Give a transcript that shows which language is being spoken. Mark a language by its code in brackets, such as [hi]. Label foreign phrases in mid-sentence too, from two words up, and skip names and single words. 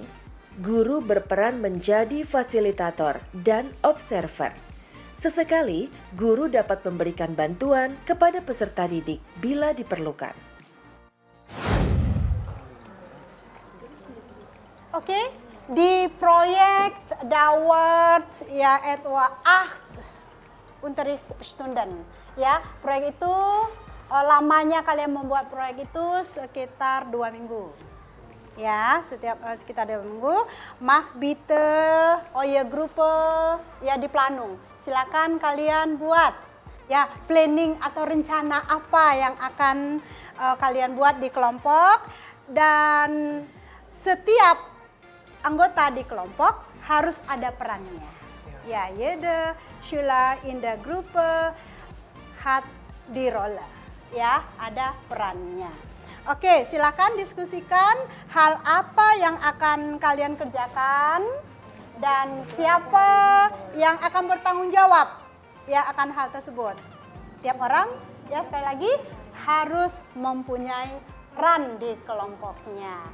[id] Guru berperan menjadi fasilitator dan observer. Sesekali, guru dapat memberikan bantuan kepada peserta didik bila diperlukan. [de] Oke, [id] di proyek [de] dauert ya etwa 8 Unterrichtsstunden. [id] Ya, proyek itu lamanya kalian membuat proyek itu sekitar 2 minggu. Ya, sekitar 2 minggu. [de] Mach bitte eure Gruppe ya di Planung. [id] Silakan kalian buat ya planning atau rencana apa yang akan kalian buat di kelompok, dan setiap anggota di kelompok harus ada perannya. Ya, [de] jede Schüler in der Gruppe hat die Rolle. [id] Ya, ada perannya. Oke, silakan diskusikan hal apa yang akan kalian kerjakan dan siapa yang akan bertanggung jawab ya akan hal tersebut. Tiap orang ya sekali lagi harus mempunyai peran di kelompoknya.